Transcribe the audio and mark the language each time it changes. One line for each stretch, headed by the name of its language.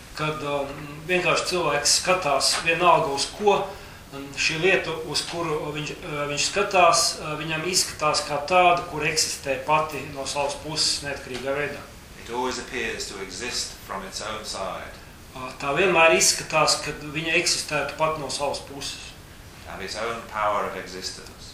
Latvian: Kad vienkārši cilvēks skatās vienalga uz ko, šī lieta, uz kuru viņš skatās, viņam izskatās kā tāda, kur eksistē pati no savas puses neatkarīgā veidā.
English: It always appears to exist from its own side.
Latvian: Tā vienmēr izskatās, kad viņa eksistētu pat no savas puses.
English: Of its own power of existence.